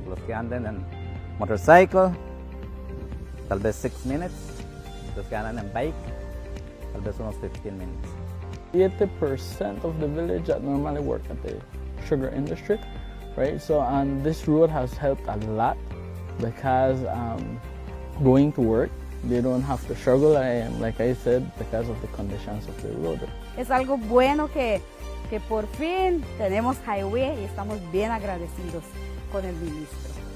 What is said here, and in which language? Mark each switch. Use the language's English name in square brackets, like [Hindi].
[Spanish] Los que andan en motorcycle tal vez 6 minutes, los que andan en bike tal vez unos 15 minutes. [English] 80% of the village that normally work at the sugar industry, right? So this road has helped a lot because going to work, they don't have to struggle, like I said, because of the conditions of the road. [Spanish] Es algo bueno que por fin tenemos highway y estamos bien agradecidos con el ministro.